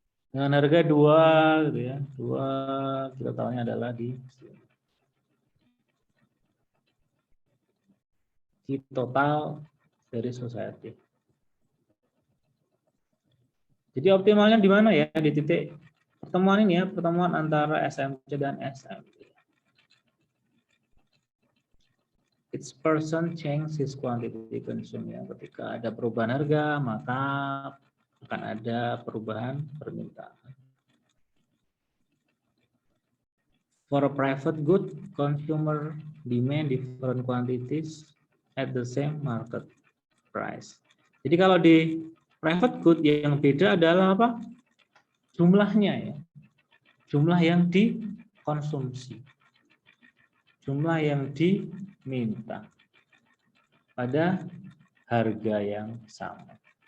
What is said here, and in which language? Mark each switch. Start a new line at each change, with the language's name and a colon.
Indonesian: Dengan harga 2 gitu ya. 2 kita tahunya adalah di total dari society. Jadi optimalnya di mana ya? Di titik pertemuan ini ya, pertemuan antara SMC dan SMP.
English: Each person change his quantity consumed
Indonesian: ya. Ketika ada perubahan harga, maka akan ada perubahan permintaan.
English: For a private good, consumer demand different quantities at the same market price.
Indonesian: Jadi kalau di private good yang beda adalah apa? Jumlahnya ya. Jumlah yang dikonsumsi. Jumlah yang diminta pada harga yang sama.